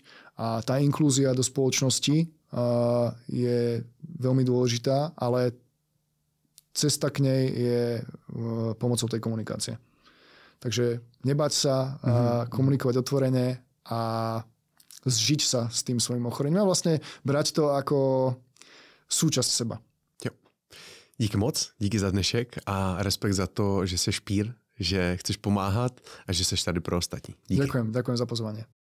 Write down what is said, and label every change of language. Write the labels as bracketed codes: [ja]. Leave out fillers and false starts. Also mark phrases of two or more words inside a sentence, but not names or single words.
[sk] A tá inklúzia do spoločnosti je veľmi dôležitá, ale cesta k nej je pomocou tej komunikácie. Takže nebať sa, komunikovať otvorene a zžiť sa s tým svojím ochorením a vlastne brať to ako súčasť seba. [cs] Jo. Díky moc, díky za dnešek a respekt za to, že jsi špír, že chceš pomáhat a že jsi tady pro ostatní. Díky. [sk] Ďakujem za pozvanie.